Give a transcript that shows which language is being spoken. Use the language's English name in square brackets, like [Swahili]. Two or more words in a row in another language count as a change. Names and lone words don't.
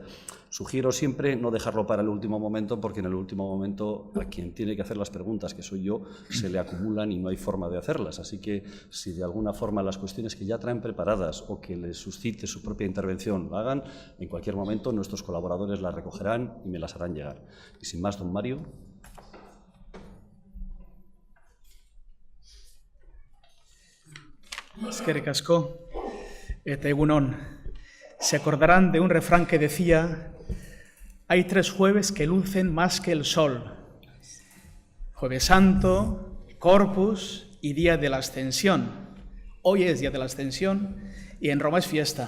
[Spanish] Sugiero siempre no dejarlo para el último momento, porque en el último momento a quien tiene que hacer las preguntas, que soy yo, se le acumulan y no hay forma de hacerlas. Así que, si de alguna forma las cuestiones que ya traen preparadas o que les suscite su propia intervención la hagan, en cualquier momento nuestros colaboradores las recogerán y me las harán llegar. Y sin más, don Mario. [Basque] Eskerrik asko eta egunon. [Spanish] Se acordarán de un refrán que decía: hay 3 jueves que lucen más que el sol: Jueves Santo, Corpus y Día de la Ascensión. Hoy es Día de la Ascensión y en Roma es fiesta.